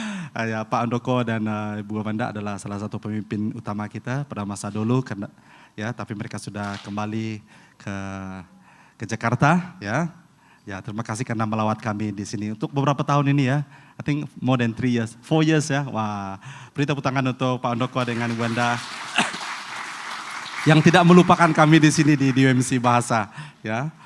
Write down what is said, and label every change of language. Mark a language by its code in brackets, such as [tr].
[ms] Ya, Pak Andoko dan Ibu Ibanda adalah salah satu pemimpin utama kita pada masa dulu, karena ya, tapi mereka sudah kembali ke Jakarta, ya. Ya, terima kasih karena melawat kami di sini untuk beberapa tahun ini ya. [en] I think more than 3 years, 4 years ya. [ms] Wah, beri tepuk tangan untuk Pak Andoko dengan Ibu Anda yang tidak melupakan kami di sini di UMC Bahasa, ya.